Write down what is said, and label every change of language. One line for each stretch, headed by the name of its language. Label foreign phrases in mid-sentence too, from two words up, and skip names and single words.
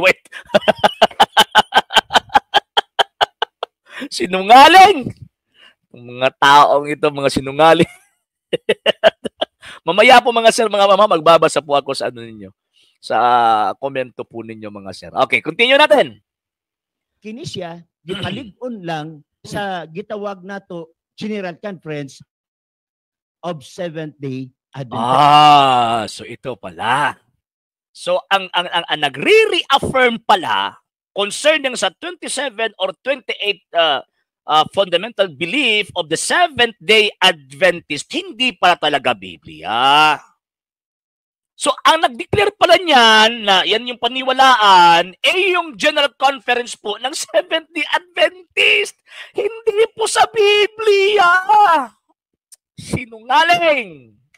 Filipino: White. Sinungaling! Mga taong ito, mga sinungaling. Mamaya po mga sir, mga mama, magbabasa po ako sa ninyo. Sa komento po ninyo mga sir. Okay, continue natin.
Cebuano: Kini siya, gipalig-on lang sa gitawag nato General Conference of Seventh-day Adventist.
Filipino: So ito pala. So ang nagre-reaffirm pala concerning sa 27 or 28
English: fundamental belief of the
Filipino: Seventh-day Adventist, hindi pala talaga Biblia. So ang nag-declare pala niyan na yan yung paniwalaan yung General Conference po ng Seventh-day Adventist. Hindi po sa Biblia. Sinungaling.